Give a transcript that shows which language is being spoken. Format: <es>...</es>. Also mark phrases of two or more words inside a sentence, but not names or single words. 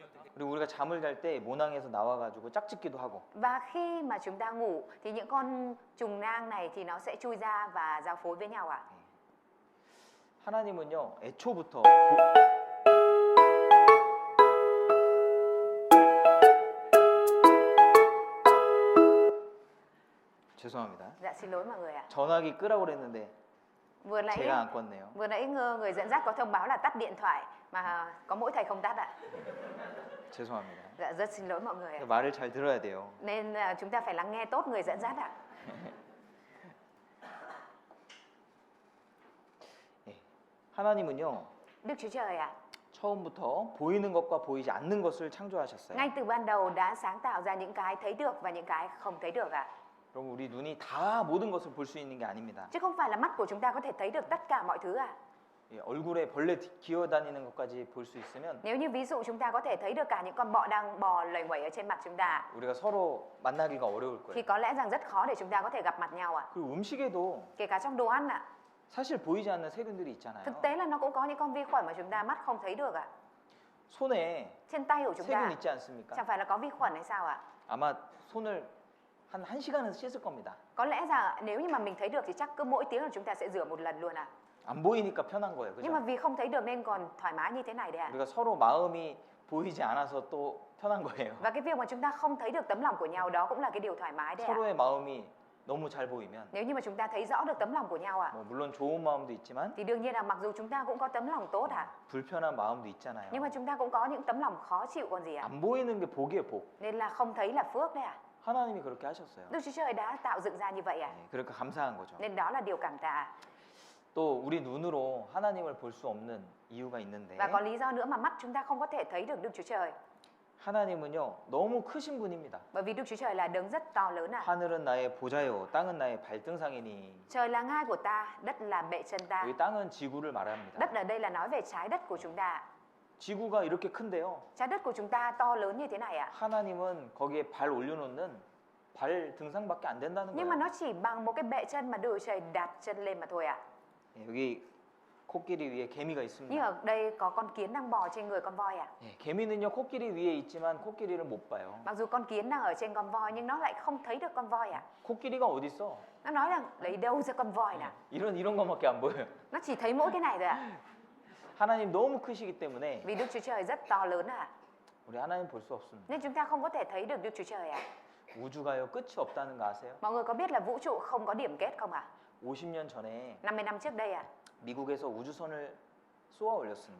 <ko>그리고 우리가 잠을 잘 때 모낭에서 나와가지고 짝짓기도 하고.</ko> <vi>Và khi mà chúng ta ngủ thì những con trùng nang này thì nó sẽ chui ra và giao phối với nhau ạ.</vi> <ko>하나님은요 애초부터 죄송합니다.</ko> <vi>Dạ xin lỗi mọi người ạ.</vi> <ko>전화기 끄라고 그랬는데</ko> <vi>Vừa nãy</vi> <ko>제가 안 껐네요.</ko> <vi>vừa nãy người dẫn dắt có thông báo là tắt điện thoại mà có mỗi thầy không tắt ạ.</vi> <ko>죄송합니다.</ko> <vi>Dạ rất xin lỗi mọi người ạ.</vi> <ko>말을 잘 들어야 돼요.</ko> <vi>Nên chúng ta phải lắng nghe tốt người dẫn dắt ạ.</vi> <ko>예. 하나님은요</ko> <vi>Đức Chúa Trời ạ,</vi> <ko>처음부터 보이는 것과 보이지 않는 것을 창조하셨어요.</ko> <vi>ngay từ ban đầu đã sáng tạo ra những cái thấy được và những cái không thấy được ạ.</vi> <ko>그럼 우리 눈이 다 모든 것을 볼 수 있는 게 아닙니다.</ko> <vi>Chứ không phải là mắt của chúng ta có thể thấy được tất cả mọi thứ ạ.</vi> <ko>예, 얼굴에 벌레 기어다니는 것까지 볼 수 있으면</ko> <vi>Nếu như ví dụ chúng ta có thể thấy được cả những con bọ đang bò lẩy bẩy ở trên mặt chúng ta</vi> <ko>우리가 서로 만나기가 어려울</ko> <vi>thì</vi> <ko>거예요.</ko> <vi>có lẽ rằng rất khó để chúng ta có thể gặp mặt nhau ạ.</vi> <ko>그리고 음식에도</ko> <vi>Kể cả trong đồ ăn ạ.</vi> <ko>사실 보이지 않는 세균들이 있잖아요.</ko> <vi>Thực tế là nó cũng có những con vi khuẩn mà chúng ta mắt không thấy được ạ.</vi> <ko>손에</ko> <vi>Trên tay của chúng</vi> <ko>세균</ko> <vi>ta</vi> <ko>있지 않습니까?</ko> <vi>chẳng phải là có vi khuẩn hay sao ạ?</vi> <ko>아마 손을 한 1시간은 씻을 겁니다.</ko> <vi>Có lẽ rằng nếu như mà mình thấy được thì chắc cứ mỗi tiếng là chúng ta sẽ rửa một lần luôn ạ.</vi> <ko>안 보이니까 편한 거예요.</ko> <vi>Nhưng mà</vi> <ko>그죠?</ko> <vi>vì không thấy được nên còn thoải mái như thế này đấy ạ.</vi> <ko>우리가 서로 마음이 보이지 않아서 또 편한 거예요.</ko> <vi>Và cái việc mà chúng ta không thấy được tấm lòng của nhau đó cũng là cái điều thoải mái đấy ạ.</vi> <ko>서로의 마음이 너무 잘 보이면</ko> <vi>Nếu như mà chúng ta thấy rõ được tấm lòng của nhau ạ,</vi> <ko>뭐 물론 좋은 마음도 있지만</ko> <vi>thì đương nhiên là mặc dù chúng ta cũng có tấm lòng tốt ạ,</vi> <ko>불편한 마음도 있잖아요.</ko> <vi>nhưng mà chúng ta cũng có những tấm lòng khó chịu còn gì ạ.</vi> <ko>안 보이는 게 복이에요, 복.</ko> <vi>Nên là không thấy là phước đấy ạ.</vi> <ko>하나님이 그렇게 하셨어요.</ko> <vi>Đức Chúa Trời đã tạo dựng ra như vậy ạ.</vi> <ko>네, 그러니까 감사한 거죠.</ko> <vi>Nên đó là điều cảm tạ.</vi> <ko>또 우리 눈으로 하나님을 볼 수 없는 이유가 있는데</ko> <vi>Và có lý do nữa mà mắt chúng ta không có thể thấy được Đức Chúa Trời.</vi> <ko>하나님은요 너무 크신 분입니다.</ko> <vi>Bởi vì Đức Chúa Trời là đấng rất to lớn ạ.</vi> <ko>하늘은 나의 보좌요, 땅은 나의 발등상이니.</ko> <vi>Trời là ngai của ta, đất là bệ chân ta.</vi> <ko>여기 땅은 지구를 말합니다.</ko> <vi>Đất ở đây là nói về trái đất của chúng ta.</vi> <ko>지구가 이렇게 큰데요.</ko> <vi>Trái đất của chúng ta to lớn như thế này ạ.</vi> <ko>하나님은 거기에 발 올려놓는 발 등상밖에 안 된다는</ko> <vi>Nhưng</vi> <ko>거예요.</ko> <vi>mà nó chỉ bằng một cái bệ chân mà Đức Trời đặt chân lên mà thôi ạ.</vi> <ko>예, 여기 코끼리 위에 개미가</ko> <vi>Nhưng</vi> <ko>있습니다.</ko> <vi>ở đây có con kiến đang bò trên người con voi ạ.</vi> <ko>예, 개미는요 코끼리 위에 있지만 코끼리를 못 봐요.</ko> <vi>Mặc dù con kiến đang ở trên con voi nhưng nó lại không thấy được con voi ạ.</vi> <ko>코끼리가 어디 있어?</ko> <vi>Nó nói rằng lấy đâu ra con voi nào.</vi> <ko>이런 것밖에 안 보여요.</ko> <vi>Nó chỉ thấy mỗi cái này thôi ạ.</vi> <ko>하나님 너무 크시기 때문에</ko> <vi>Vì Đức Chúa Trời rất to lớn ạ.</vi> <ko>우리 하나님 볼 수 없습니다.</ko> <vi>Nên chúng ta không có thể thấy được Đức Chúa Trời ạ.</vi> <ko>우주가요 끝이 없다는 거 아세요?</ko> <vi>Mọi người có biết là vũ trụ không có điểm kết không ạ?</vi> <ko>50년 전에</ko> <vi>50 năm trước đây ạ,</vi> <ko>미국에서 우주선을 쏘아 올렸습니다.</ko>